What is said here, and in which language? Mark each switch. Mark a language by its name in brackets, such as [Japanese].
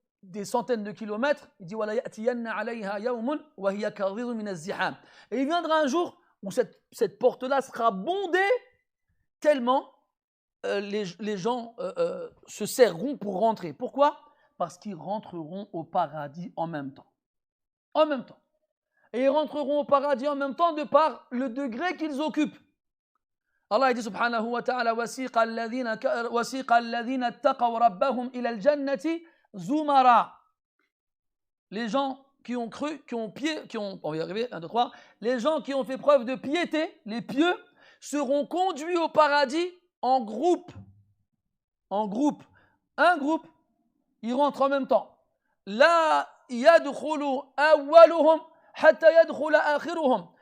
[French] des centaines de kilomètres, il dit [Arabic] وَلَا يَأْتِيَنَّ عَلَيْهَا يَوْمٌ وَهِيَ كَظِيظٌ مِنَ الزِّحَامِ. [French] Et il viendra un jour où cette porte-là sera bondée tellement les gens se serreront pour rentrer. Pourquoi? Parce qu'ils rentreront au paradis en même temps. En même temps. Et ils rentreront au paradis en même temps de par le degré qu'ils occupent. Allah dit subhanahu wa ta'ala [Arabic] وَسِيقَ الَّذِينَ اتَّقَوْا رَبَّهُمْ إِلَى الْجَنَّةِ زُمَرًا. [French] Les gens qui ont cru, on va y arriver, 1, 2, 3, les gens qui ont fait preuve de piété, les pieux, seront conduits au paradis en groupe. En groupe. Un groupe, ils rentrent en même temps. [Arabic] La yadkhulu awwaluhum hatta yadkhula akhiruhum.